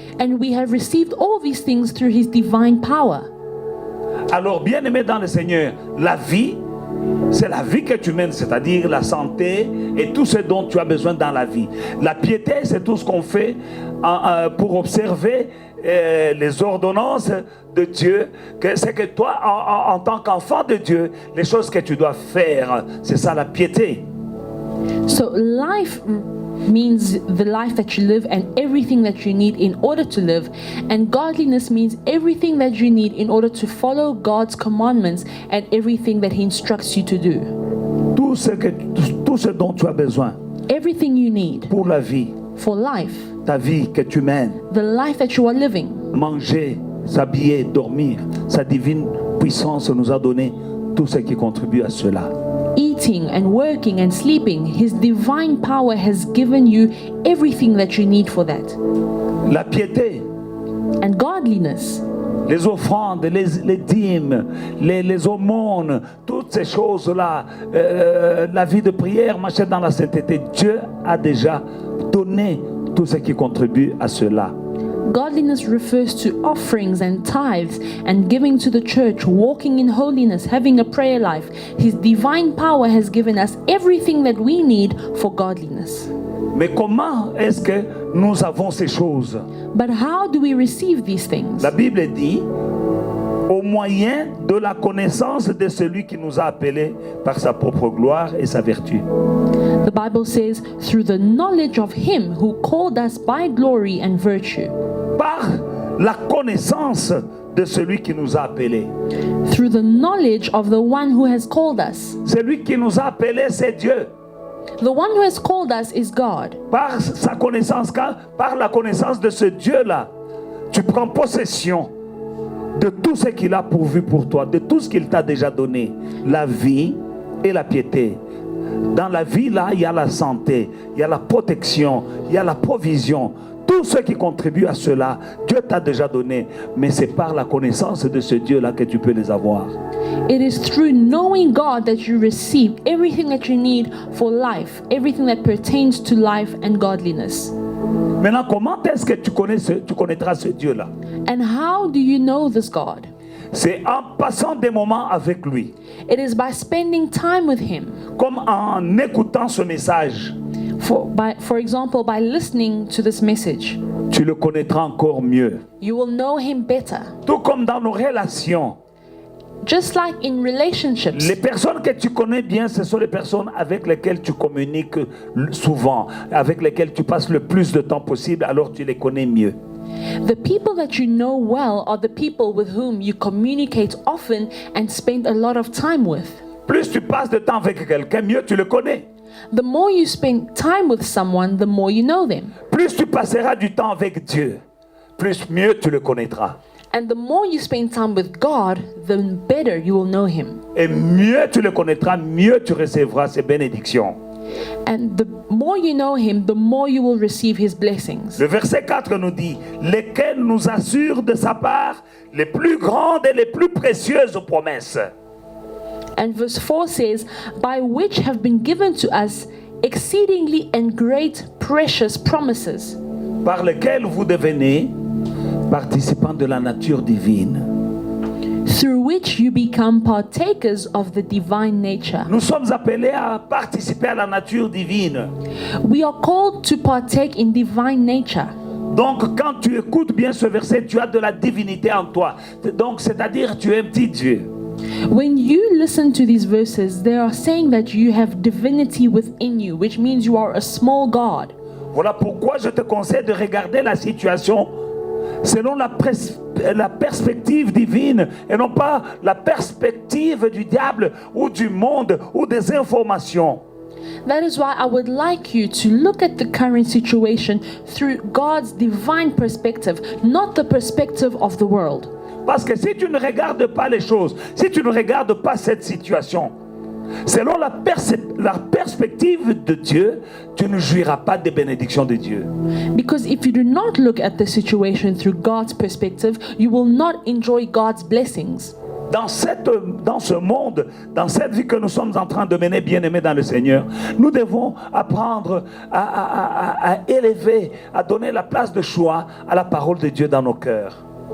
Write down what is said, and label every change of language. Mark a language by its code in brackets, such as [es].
[en] And we have received all these things through His divine power. [fr] Alors, bien-aimé dans le Seigneur, la vie, c'est la vie que tu mènes, c'est-à-dire la santé et tout ce dont tu as besoin dans la vie. La piété, c'est tout ce qu'on fait pour observer les ordonnances de Dieu. C'est que toi, en tant qu'enfant de Dieu, les choses que tu dois faire, c'est ça la piété. [en] So life means the life that you live and everything that you need in order to live, and godliness means everything that you need in order to follow God's commandments and everything that He instructs you to do. [fr] Tout ce dont tu as besoin [en] Everything you need [fr] pour la vie, [en] for life, [fr] ta vie que tu mènes, [en] the life that you are living, [fr] manger, s'habiller, dormir, sa divine puissance nous a donné tout ce qui contribue à cela. [en] eating and working and sleeping, His divine power has given you everything that you need for that. [fr] La piété, [en] And godliness, [fr] les offrandes, les dîmes, les aumônes, toutes ces choses-là, la vie de prière, marcher dans la sainteté, Dieu a déjà donné tout ce qui contribue à cela. [en] godliness refers to offerings and tithes and giving to the church, walking in holiness, having a prayer life. His divine power has given us everything that we need for godliness. [fr] Mais comment est-ce que nous avons ces choses? [en] But how do we receive these things? [fr] La Bible dit, au moyen de la connaissance de celui qui nous a appelés par sa propre gloire et sa vertu. [en] The Bible says, through the knowledge of Him who called us by glory and virtue. [fr] Par la connaissance de celui qui nous a appelés. [en] Through the knowledge of the one who has called us. [fr] Celui qui nous a appelés, c'est Dieu. [en] The one who has called us is God. [fr] Par sa connaissance, par la connaissance de ce Dieu-là, tu prends possession de tout ce qu'il a pourvu pour toi, de tout ce qu'il t'a déjà donné, la vie et la piété. Dans la vie, là, il y a la santé, il y a la protection, il y a la provision. Tout ce qui contribue à cela, Dieu t'a déjà donné. Mais c'est par la connaissance de ce Dieu-là que tu peux les avoir. [en] It is through knowing God that you receive everything that you need for life, everything that pertains to life and godliness. [fr] Maintenant, comment est-ce que tu connaîtras ce Dieu-là? [en] And how do you know this God? [fr] c'est en passant des moments avec lui, [en] It is by spending time with Him. [fr] comme en écoutant ce message. [en] For example, by listening to this message, [fr] Tu le connaîtras encore mieux. [en] you will know Him better. [fr] Tout comme dans nos relations, [en] Just like in relationships, [fr] les personnes que tu connais bien, ce sont les personnes avec lesquelles tu communiques souvent, avec lesquelles tu passes le plus de temps possible, alors tu les connais mieux. [en] the people that you know well are the people with whom you communicate often and spend a lot of time with. [fr] Plus tu passes de temps avec quelqu'un, mieux tu le connais. [en] The more you spend time with someone, the more you know them. [fr] Plus tu passeras du temps avec Dieu, plus mieux tu le connaîtras. [en] And the more you spend time with God, the better you will know Him. [fr] Et mieux tu le connaîtras, mieux tu recevras ses bénédictions. [en] And the more you know Him, the more you will receive His blessings. [fr] Le verset 4 nous dit, lesquels nous assurent de sa part les plus grandes et les plus précieuses promesses. [en] And verse 4 says, by which have been given to us exceedingly and great precious promises, [fr] Par lesquels vous devenez participants de la nature divine. [en] through which you become partakers of the divine nature. [fr] Nous sommes appelés à participer à la nature divine. [en] We are called to partake in divine nature. [fr] Donc quand tu écoutes bien ce verset, tu as de la divinité en toi. Donc c'est-à-dire tu es un petit Dieu. [en] When you listen to these verses, they are saying that you have divinity within you, which means you are a small God. [fr] Voilà pourquoi je te conseille de regarder la situation selon la perspective divine et non pas la perspective du diable ou du monde ou des informations. [en] That is why I would like you to look at the current situation through God's divine perspective, not the perspective of the world. [fr] Parce que si tu ne regardes pas les choses, si tu ne regardes pas cette situation, selon la perspective de Dieu, tu ne jouiras pas des bénédictions de Dieu. [en] Because if you do not look at the situation through God's perspective, you will not enjoy God's blessings. [fr] Dans ce monde, dans cette vie que nous sommes en train de mener, bien-aimés dans le Seigneur, nous devons apprendre à élever, à donner la place de choix à la parole de Dieu dans nos cœurs.